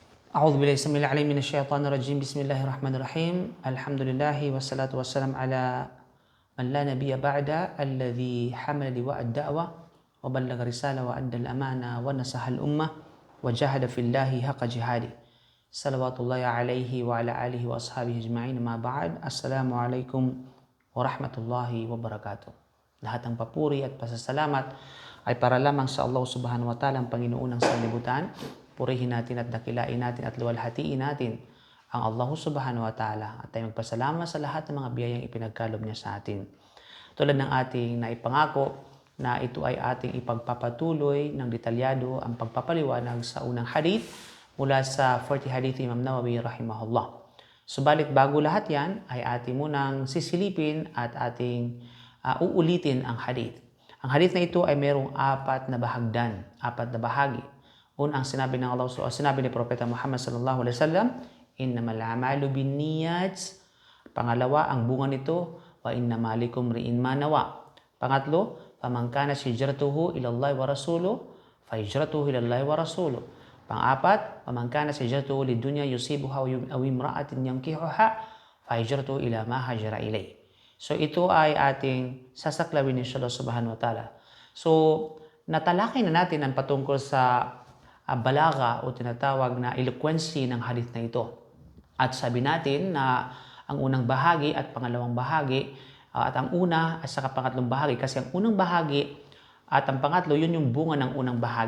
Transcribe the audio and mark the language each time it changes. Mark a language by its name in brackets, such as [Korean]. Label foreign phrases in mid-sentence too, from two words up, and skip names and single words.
[Arabic] أعوذ بالله السميع العليم من الشيطان الرجيم بسم الله الرحمن الرحيم الحمد لله والصلاة والسلام على من لا نبي بعد الذي حمل لواء الدعوة وبلغ رسالة وأدى الأمانة ونصح الأمة وجاهد في الله حق جهاده صلوات الله عليه وعلى آله وأصحابه أجمعين ما بعد السلام عليكم ورحمة الله وبركاته. [Filipino] Lahat ng papuri at pasasalamat ay para lamang sa Allah [Arabic] سبحانه وتعالى, [Filipino] ang Panginoon ng sanlibutan. Purihin natin at dakilain natin at luwalhatiin natin ang Allah [Arabic] سبحانه وتعالى [Filipino] at tayo magpasalamat sa lahat ng mga biyayang ipinagkaloob niya sa atin. Tulad ng ating naipangako na ito ay ating ipagpapatuloy ng detalyado ang pagpapaliwanag sa unang hadith mula sa 40 hadith Imam Nawawi rahimahullah. Subalit bago lahat yan ay ating munang sisilipin at ating uulitin ang hadith. Ang hadith na ito ay mayroong apat na bahagi. Unang sinabi ng Allah, sinabi ni Propeta Muhammad [Arabic] صلى الله عليه وسلم, إنما الأعمال بالنيات. [Filipino] Pangalawa, ang bunga nito, [Arabic] وإنما لكل امرئ ما نوى. Pangatlo, فمن كانت هجرته إلى الله ورسوله فهجرته إلى الله ورسوله. [Filipino] Pang-apat, [Arabic] فمن كانت هجرته لدنيا يصيبها أو امرأة ينكحها فهجرته إلى ما هاجر إليه. [Filipino] So ito ay ating sasaklawin [Arabic] إن شاء الله سبحانه وتعالى. [Filipino] So natalakay na natin ang patungkol sa balaga o tinatawag na eloquency ng hadith na ito. At sabi natin na ang unang bahagi at pangalawang bahagi at ang una at saka pangatlong bahagi, kasi ang unang bahagi at ang pangatlo yun yung bunga ng unang bahagi.